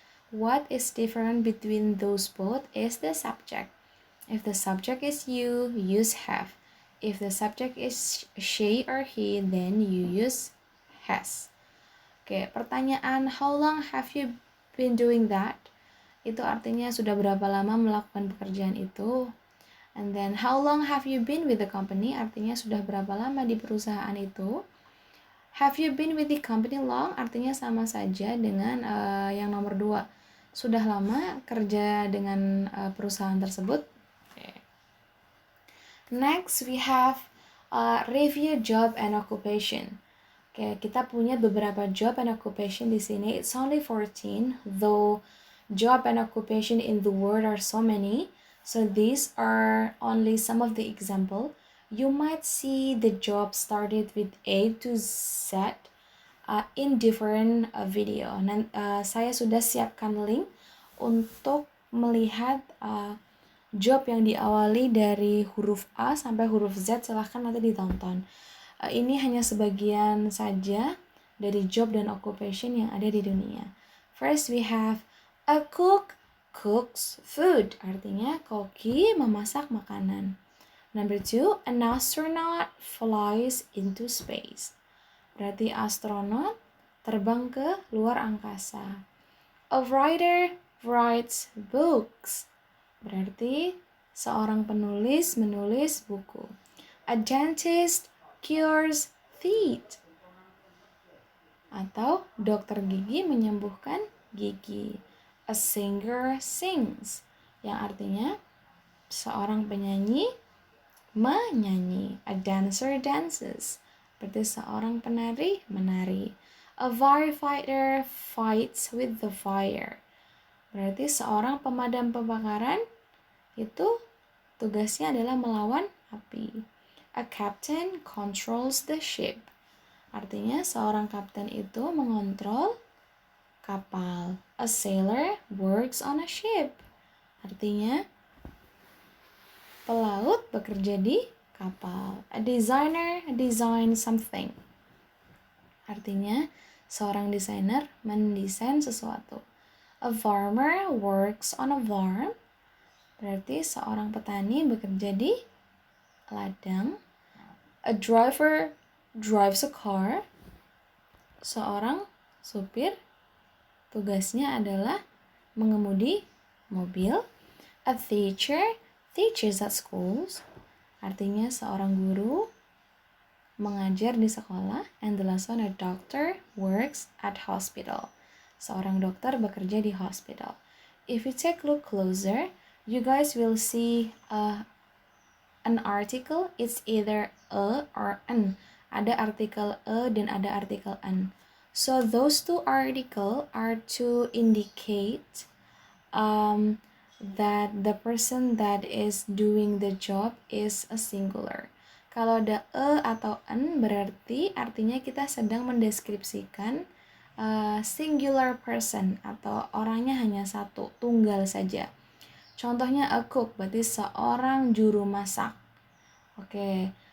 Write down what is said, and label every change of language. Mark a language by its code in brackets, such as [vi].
[en] What is different between those both is the subject. If the subject is you, use have. If the subject is she or he, then you use has. [id] Oke, pertanyaan [en] how long have you been doing that? [id] Itu artinya sudah berapa lama melakukan pekerjaan itu. [en] And then how long have you been with the company? [id] Artinya sudah berapa lama di perusahaan itu. [en] Have you been with the company long? [id] Artinya sama saja dengan yang nomor 2. Sudah lama kerja dengan perusahaan tersebut. [en] Okay. Next we have review job and occupation. [id] Oke, kita punya beberapa job and occupation di sini. [en] It's only 14, though job and occupation in the word are so many. So these are only some of the example. You might see the job started with A to Z in different video. [id] Saya sudah siapkan link untuk melihat job yang diawali dari huruf A sampai huruf Z, silahkan nanti ditonton. Ini hanya sebagian saja dari job dan occupation yang ada di dunia. [en] First we have a cook cooks food, [id] artinya koki memasak makanan. [en] Number 2, an astronaut flies into space. [id] Berarti astronot terbang ke luar angkasa. [en] A writer writes books. [id] Berarti seorang penulis menulis buku. [en] A dentist cures teeth. [id] Atau dokter gigi menyembuhkan gigi. [en] A singer sings. [id] Yang artinya seorang penyanyi menyanyi. [en] A dancer dances. [id] Berarti seorang penari menari. [en] A firefighter fights with the fire. [id] Berarti seorang pemadam kebakaran itu tugasnya adalah melawan api. [en] A captain controls the ship. [id] Artinya seorang kapten itu mengontrol kapal. [en] A sailor works on a ship. [id] Artinya pelaut bekerja di kapal. [en] A designer designs something. [id] Artinya seorang desainer mendesain sesuatu. [en] A farmer works on a farm. [id] Berarti seorang petani bekerja di ladang. [en] A driver drives a car. [id] Seorang supir tugasnya adalah mengemudi mobil. A teacher teaches at schools. Artinya seorang guru mengajar di sekolah. [en] And the last one, a doctor works at hospital. [id] Seorang dokter bekerja di hospital. [en] If you take a look closer, you guys will see an article. It's either a or an. [id] Ada artikel a dan ada artikel an. [en] So those two articles are to indicate that the person that is doing the job is a singular. [id] Kalau ada a atau an berarti artinya kita sedang mendeskripsikan [en] singular person [id] atau orangnya hanya satu, tunggal saja. Contohnya a cook berarti seorang juru masak. Oke.